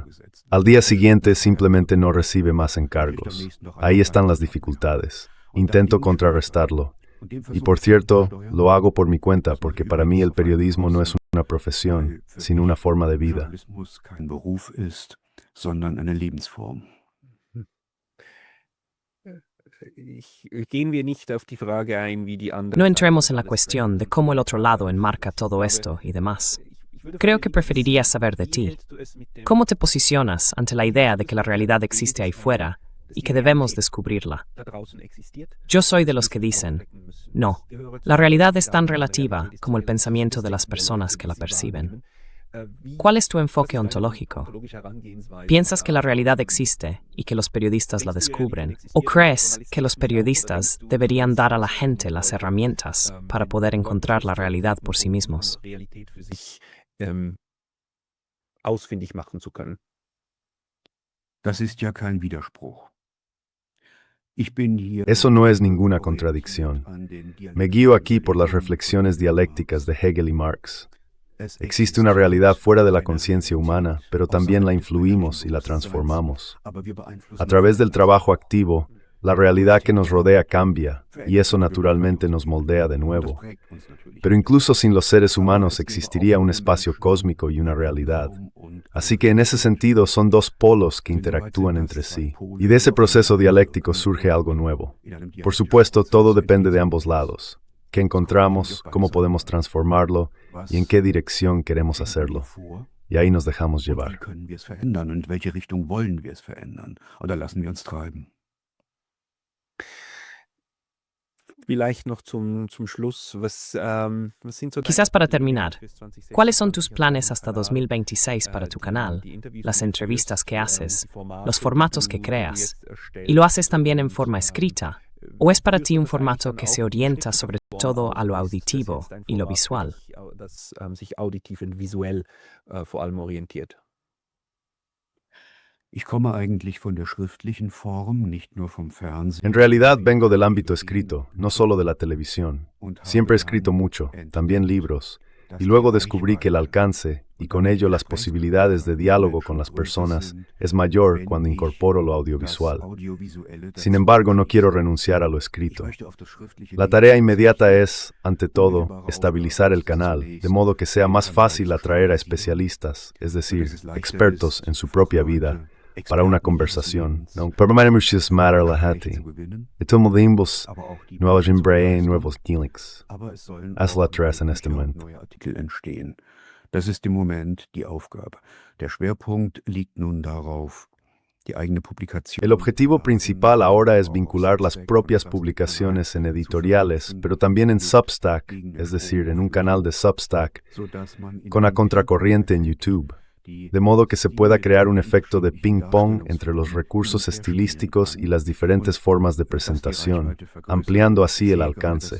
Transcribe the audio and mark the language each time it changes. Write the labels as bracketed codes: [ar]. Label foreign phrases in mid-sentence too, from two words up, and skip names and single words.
[es] Al día siguiente simplemente no recibe más encargos. Ahí están las dificultades. Intento contrarrestarlo. Y por cierto, lo hago por mi cuenta porque para mí el periodismo no es una profesión, sino una forma de vida. [de] sondern eine Lebensform. Gehen wir nicht auf die Frage ein, wie die andere [es] No [de] Seite [es] entremos en la [de] alles [es] cuestión de [de] verhält. [es] cómo el otro lado enmarca todo esto y demás. Creo que preferiría saber de ti. ¿Cómo te posicionas ante la idea de que la realidad existe ahí fuera y que debemos descubrirla? Yo soy de los que dicen, no, la realidad es tan relativa como el pensamiento de las personas que la perciben. ¿Cuál es tu enfoque ontológico? ¿Piensas que la realidad existe y que los periodistas la descubren? ¿O crees que los periodistas deberían dar a la gente las herramientas para poder encontrar la realidad por sí mismos? [de] Ausfindig machen zu können. Das ist ja kein Widerspruch. Ich bin hier [es] Eso no es ninguna contradicción. Me guío aquí por las reflexiones dialécticas de Hegel y Marx. Existe una realidad fuera de la conciencia humana, pero también la influimos y la transformamos. A través del trabajo activo, la realidad que nos rodea cambia, y eso naturalmente nos moldea de nuevo. Pero incluso sin los seres humanos existiría un espacio cósmico y una realidad. Así que en ese sentido son dos polos que interactúan entre sí, y de ese proceso dialéctico surge algo nuevo. Por supuesto, todo depende de ambos lados. ¿Qué encontramos? ¿Cómo podemos transformarlo? ¿Y en qué dirección queremos hacerlo? Y ahí nos dejamos [de] Wie [es] llevar. [de] können wir es verändern und in welche Richtung wollen wir es verändern? Oder lassen wir uns treiben? Vielleicht noch zum Schluss, was sind so [es] Quizás [de] deine [es] para [de] Pläne [es] terminar, [de] fürs 2026 [es] ¿cuáles son tus [de] für [es] planes [de] deinen [es] hasta [de] Kanal? [es] 2026 para tu canal, [de] Die Interviews, [es] las [de] die du [es] entrevistas que [de] führst, [es] haces, [de] die Formate, [es] los [de] die [es] formatos que [de] du [es] creas? [de] jetzt erstellst [es] ¿Y lo haces también en [de] und, [es] forma escrita? ¿O es para ti un formato que se orienta sobre todo a lo auditivo y lo visual? [de] Das sich auditiv und visuell vor allem orientiert. Ich komme eigentlich von der schriftlichen Form, nicht nur vom Fernsehen. [es] En realidad vengo del ámbito escrito, no solo de la televisión. Siempre he escrito mucho, también libros, y luego descubrí que el alcance, y con ello las posibilidades de diálogo con las personas, es mayor cuando incorporo lo audiovisual. Sin embargo, no quiero renunciar a lo escrito. La tarea inmediata es, ante todo, estabilizar el canal, de modo que sea más fácil atraer a especialistas, es decir, expertos en su propia vida, para una conversación. No, permanentes matter lahati. Etomodimos nuevos embrae nuevos gimmicks. Haz la tres en este momento. [de] Neue Artikel entstehen. Das ist im Moment die Aufgabe. Der Schwerpunkt liegt nun darauf, die eigene Publikation. [es] El objetivo principal ahora es vincular las propias publicaciones en editoriales, pero también en Substack, es decir, en un canal de Substack, con la contracorriente en YouTube, de modo que se pueda crear un efecto de ping-pong entre los recursos estilísticos y las diferentes formas de presentación, ampliando así el alcance.